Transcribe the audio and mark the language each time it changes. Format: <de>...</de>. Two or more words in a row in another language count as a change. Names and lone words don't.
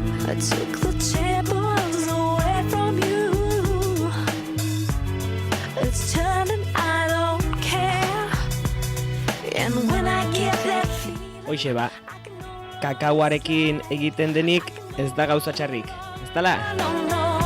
<en>I took the tables away from you. It's turning, I don't care. And when I get that feeling,</en> <eu>Hoixe ba, kakauarekin egiten denik ez da gauza txarrik, ez dala? no, no,</eu>